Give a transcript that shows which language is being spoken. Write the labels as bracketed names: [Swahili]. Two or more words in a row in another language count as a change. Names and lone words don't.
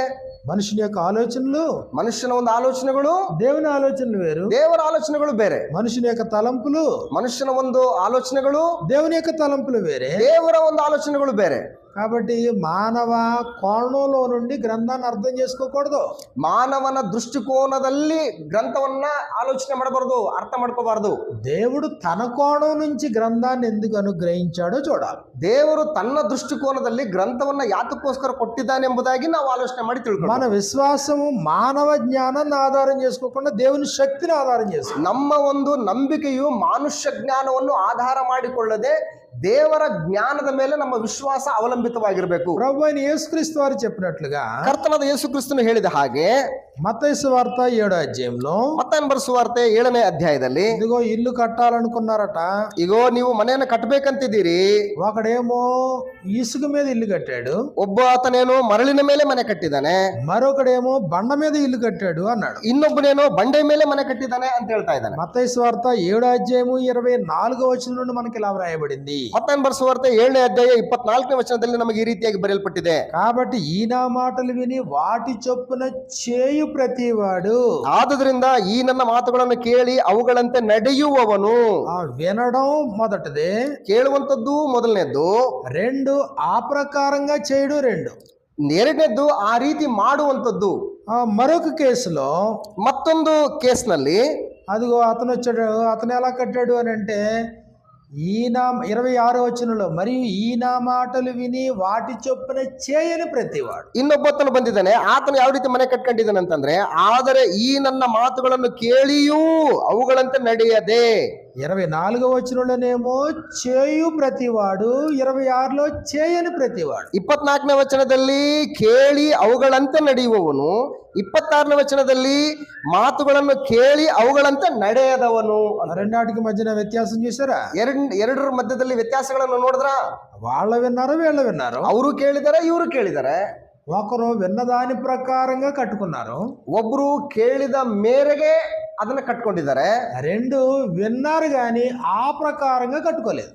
[Telugu] మనుషుని యొక్క ఆలోచనలు, [Kannada] ಮನುಷ್ಯನ ಒಂದು ಆಲೋಚನೆಗಳು, [Telugu] దేవుని ఆలోచనలు వేరు. [Kannada] ದೇವರ ಆಲೋಚನೆಗಳು ಬೇರೆ. [Telugu] మనుషుని యొక్క తలంపులు, [Kannada] ಮನುಷ್ಯನ ಒಂದು ಆಲೋಚನೆಗಳು, [Telugu] దేవుని యొక్క తలంపులు వేరే. [Kannada] ದೇವರ ಒಂದು ಆಲೋಚನೆಗಳು ಬೇರೆ. [Telugu] కాబట్టి మానవ కోణంలో నుండి గ్రంథాన్ని అర్థం చేసుకోకూడదు. [Kannada] ಮಾನವನ ದೃಷ್ಟಿಕೋನದಲ್ಲಿ ಗ್ರಂಥವನ್ನ ಆಲೋಚನೆ ಮಾಡಬಾರದು, ಅರ್ಥ ಮಾಡ್ಕೋಬಾರದು. [Telugu] దేవుడు తన కోణం నుంచి గ్రంథాన్ని ఎందుకు అనుగ్రహించాడో చూడాలి. [Kannada] ದೇವರು ತನ್ನ ದೃಷ್ಟಿಕೋನದಲ್ಲಿ ಗ್ರಂಥವನ್ನ ಯಾತಕ್ಕೋಸ್ಕರ ಕೊಟ್ಟಿದ್ದಾನೆ ಎಂಬುದಾಗಿ ನಾವು ಆಲೋಚನೆ ಮಾಡಿ ತಿಳ್ಕೊಳ್ಳೋಣ. [Telugu] మన విశ్వాసము మానవ జ్ఞానాన్ని ఆధారం చేసుకోకుండా దేవుని శక్తిని ఆధారం చేసుకో. [Kannada] ನಮ್ಮ ಒಂದು ನಂಬಿಕೆಯು ಮಾನುಷ್ಯ ಜ್ಞಾನವನ್ನು ಆಧಾರ ಮಾಡಿಕೊಳ್ಳದೆ ದೇವರ ಜ್ಞಾನದ ಮೇಲೆ ನಮ್ಮ ವಿಶ್ವಾಸ ಅವಲಂಬಿತವಾಗಿರಬೇಕು. [Telugu] ప్రభు అయిన యేసుక్రీస్తు వారు చెప్పినట్లుగా [Kannada] ಕರ್ತನಾದ ಯೇಸು ಕ್ರಿಸ್ತನು ಹೇಳಿದ ಹಾಗೆ [Telugu] మత్తయి సువార్త 7వ అధ్యాయంలో [Kannada] ಮತ್ತಾಯನ ಬರೆದ ಸುವಾರ್ತೆ 7ನೇ ಅಧ್ಯಾಯದಲ್ಲಿ [Telugu] ఇదిగో ఇల్లు కట్టాలనుకున్నారట. [Kannada] ಇಗೋ ನೀವು ಮನೆಯನ್ನು ಕಟ್ಟಬೇಕಂತಿದ್ದೀರಿ. [Telugu] ఒకడేమో ఇసుక మీద ఇల్లు కట్టాడు, [Kannada] ಒಬ್ಬ ಆತನೇನೋ ಮರಳಿನ ಮೇಲೆ ಮನೆ ಕಟ್ಟಿದ್ದಾನೆ, [Telugu] మరొకడేమో బండ మీద ఇల్లు కట్టాడు అన్నాడు. [Kannada] ಇನ್ನೊಬ್ಬನೇನೋ ಬಂಡೆ ಮೇಲೆ ಮನೆ ಕಟ್ಟಿದ್ದಾನೆ ಅಂತ ಹೇಳ್ತಾ ಇದ್ದಾನೆ. [Telugu] మత్తయి సువార్త 7వ అధ్యాయము 24వ వచనం నుండి మనకి ఇలా వ్రాయబడింది. [Kannada] ಮತ್ತಾಯನ ಸುವಾರ್ತೆ 7ನೇ ಅಧ್ಯಾಯ 24ನೇ ವಚನದಲ್ಲಿ ನಮಗೆ ಈ ರೀತಿಯಾಗಿ ಬರೆಯಲ್ಪಟ್ಟಿದೆ. [Telugu] కాబట్టి ఈ నా మాటలు విని వాటి చొప్పున చేయు ప్రతివాడు. [Kannada] ಆದುದರಿಂದ ಈ ನನ್ನ ಮಾತುಗಳನ್ನು ಕೇಳಿ ಅವುಗಳಂತೆ ನಡೆಯುವವನು. [Telugu] వినడం మొదటిదే, [Kannada] ಕೇಳುವಂತದ್ದು ಮೊದಲನೇದ್ದು. [Telugu] 2 ఆ ప్రకారంగా చేయడం 2. [Kannada] ಎರಡನೇದ್ದು ಆ ರೀತಿ ಮಾಡುವಂತದ್ದು. [Telugu] మరొక కేసులో [Kannada] ಮತ್ತೊಂದು ಕೇಸ್ನಲ್ಲಿ [Telugu] అదిగో అతను వచ్చాడు, అతను ఎలా కట్టాడు అని అంటే ఈయన 26వ వచనంలో మరియు ఈయన మాటలు విని వాటి చొప్పున చేయని ప్రతివాడు. [Kannada] ಇನ್ನೊಬ್ಬತ್ತನು ಬಂದಿದ್ದಾನೆ, ಆತನು ಯಾವ ರೀತಿ ಮನೆ ಕಟ್ಕೊಂಡಿದ್ದಾನೆ ಅಂತಂದ್ರೆ, ಆದರೆ ಈ ನನ್ನ ಮಾತುಗಳನ್ನು ಕೇಳಿಯೂ ಅವುಗಳಂತೆ ನಡೆಯದೆ. [Telugu] 24వ వచనంలోనేమో చేయు ప్రతివాడు, 26లో చేయని ప్రతివాడు. [Kannada] 24ನೇ ವಚನದಲ್ಲಿ ಕೇಳಿ ಅವುಗಳಂತೆ ನಡೆಯುವವನು, 26ನೇ ವಚನದಲ್ಲಿ ಮಾತುಗಳನ್ನು ಕೇಳಿ ಅವುಗಳಂತೆ ನಡೆಯದವನು. [Telugu] రెండాటికి మధ్యన వ్యత్యాసం చూసారా? [Kannada] ಎರಡರ ಮಧ್ಯದಲ್ಲಿ ವ್ಯತ್ಯಾಸಗಳನ್ನು ನೋಡಿದ್ರ? [Telugu] వాళ్ళ విన్నారు, వీళ్ళ విన్నారు. [Kannada] ಅವರು ಕೇಳಿದಾರೆ, ಇವರು ಕೇಳಿದಾರೆ. [Telugu] ఒకరు విన్నదాని ప్రకారంగా కట్టుకున్నారు, [Kannada] ಒಬ್ರು ಕೇಳಿದ ಮೇರೆಗೆ ಅದನ್ನ ಕಟ್ಕೊಂಡಿದ್ದಾರೆ. [Telugu] 2 విన్నారు గాని ఆ ప్రకారంగా కట్టుకోలేదు.